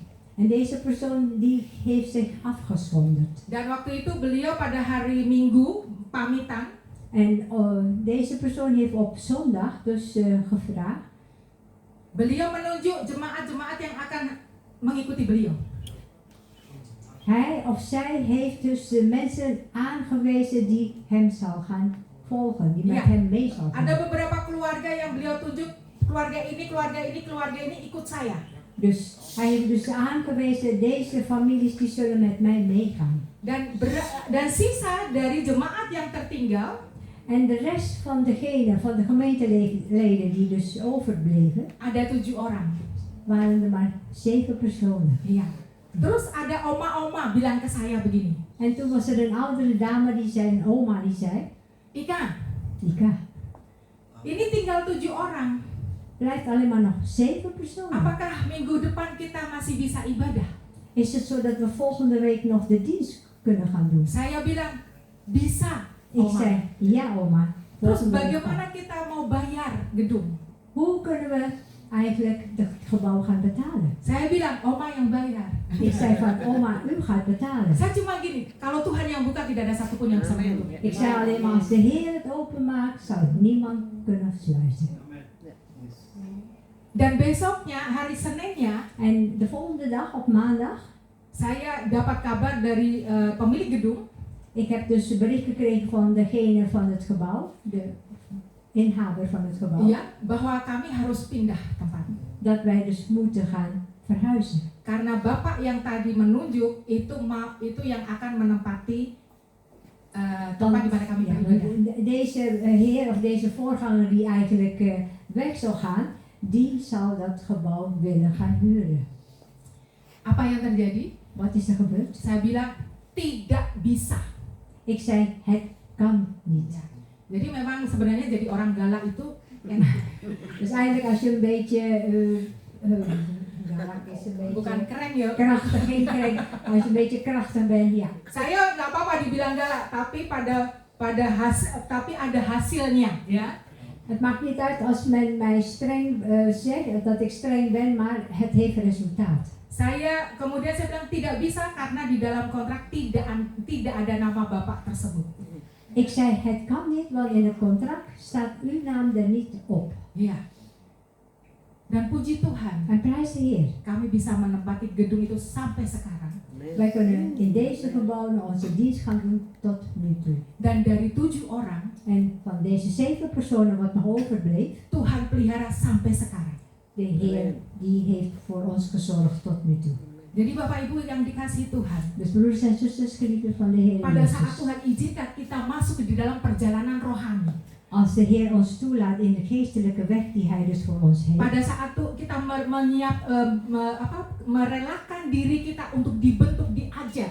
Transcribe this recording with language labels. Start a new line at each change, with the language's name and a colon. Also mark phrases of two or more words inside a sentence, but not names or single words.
Dutch: En deze persoon die heeft zich afgezonderd.
Indonesian: Dan waktu itu beliau pada hari Minggu pamitan,
Dutch: En deze persoon heeft op zondag dus gevraagd.
Indonesian: beliau menunjuk jemaat-jemaat yang akan mengikuti beliau.
Dutch: Hij of zij heeft dus de mensen aangewezen die hem zal gaan volgen, die met Ja. hem mee zal gaan.
Indonesian: Ada beberapa keluarga yang beliau tunjuk, keluarga ini ikut saya.
Dutch: Dus hij heeft dus aangewezen, deze families die zullen met mij meegaan.
Indonesian: Dan sisa dari jemaat yang tertinggal
Dutch: En de rest van degene, van de gemeenteleden die dus overbleven,
Indonesian: ada 7 orang.
Dutch: waren er maar 7 personen.
Indonesian: Iya. Terus ada oma-oma bilang ke saya begini,
Dutch: En toen was er een oudere dame die zei, een oma die zei,
Indonesian: Ika,
Dutch: Ika,
Indonesian: ini tinggal 7 orang.
Dutch: blijft alleen maar nog 7 personen.
Indonesian: Apakah minggu depan kita masih bisa ibadah?
Dutch: Is het zo dat we volgende week nog de dienst kunnen gaan doen?
Indonesian: Saya bilang, bisa,
Dutch: Ik
Indonesian: oma.
Dutch: zei, ja oma.
Indonesian: Terus
Dutch: volgende week
Indonesian: bagaimana kita mau bayar gedung?
Dutch: Hoe kunnen we eigenlijk het gebouw gaan betalen?
Indonesian: Saya bilang, oma yang bayar.
Dutch: Ik zei van, oma, u gaat betalen.
Indonesian: Saya cuma gini, kalau Tuhan yang buka tidak ada satupun yang bisa menutup.
Dutch: Ik zei alleen maar, als de Heer het openmaakt, zal het niemand kunnen sluiten.
Indonesian: Dan besoknya, hari Seninnya,
Dutch: En de volgende dag, op maandag,
Indonesian: saya dapat kabar dari pemilik gedung.
Dutch: ik heb dus een bericht gekregen van degene van het gebouw, de inhaber van het gebouw,
Indonesian: Ya, bahwa kami harus pindah tempat.
Dutch: dat wij dus moeten gaan verhuizen.
Indonesian: Karena Bapak yang tadi menunjuk itu yang akan menempati tempat di mana kami
Dutch: Ja,
Indonesian: beribadah.
Dutch: deze heer of deze voorganger die eigenlijk weg zal gaan, die zal dat gebouw willen gaan huren.
Indonesian: Apa yang terjadi?
Dutch: Wat is er gebeurd?
Indonesian: Saya bilang tidak bisa.
Dutch: Ik zei, het kan niet.
Indonesian: Jadi memang sebenarnya jadi orang galak itu enak.
Dutch: Dus eigenlijk als je een beetje, galak is een beetje
Indonesian: Bukan keren ya.
Dutch: krachtig inkrijgt, als je een beetje krachtig bent, ja.
Indonesian: Saya nggak apa-apa dibilang galak, tapi tapi ada hasilnya, ya.
Dutch: Het maakt niet uit als men mij streng zegt dat ik streng ben, maar het heeft resultaat.
Indonesian: Kemudian saya bilang tidak bisa karena di dalam kontrak tidak ada nama Bapak tersebut.
Dutch: Ik zei, het kan niet, want in het contract staat uw naam er niet op.
Indonesian: Iya. Dan puji Tuhan,
Dutch: En prijs de Heer.
Indonesian: kami bisa menempati gedung itu sampai sekarang.
Dutch: Wij kunnen in deze gebouwen onze dienst gaan doen tot nu toe.
Indonesian: Dan dari 7 orang,
Dutch: En van deze 7 personen wat nog overbleef,
Indonesian: Tuhan pelihara sampai sekarang.
Dutch: de Heer die heeft voor ons gezorgd tot nu toe.
Indonesian: Jadi Bapak Ibu yang dikasihi Tuhan,
Dutch: Dus broeders en zusters, geliefden van de Heer
Indonesian: pada saat
Dutch: Jezus.
Indonesian: Tuhan izinkan kita masuk di dalam perjalanan rohani,
Dutch: Als de Heer ons toelaat in de geestelijke weg die Hij dus voor ons heeft.
Indonesian: pada saat kita merelakan diri kita untuk dibentuk, diajar,